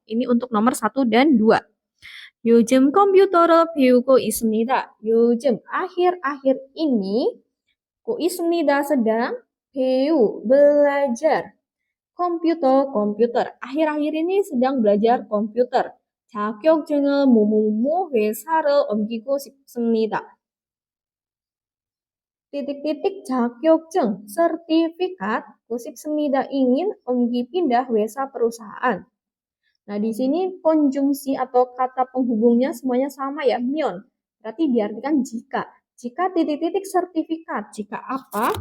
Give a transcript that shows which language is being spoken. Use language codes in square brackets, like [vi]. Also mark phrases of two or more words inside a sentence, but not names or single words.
[id] Ini untuk nomor 1 dan 2. [ko] 요즘 컴퓨터를 배우고 있습니다. [id] 요즘 akhir-akhir ini [ko] 고 있습니다 [id] sedang belajar. komputer. Akhir-akhir ini sedang belajar komputer. [ko] 자격증을 뭐뭐뭐 회사를 옮기고 싶습니다. [id] titik-titik 자격증, sertifikat, 싶습니다 ingin pindah 회사 perusahaan. Nah, di sini konjungsi atau kata penghubungnya semuanya sama ya, 면. Berarti diartikan jika. Jika titik-titik sertifikat, jika apa?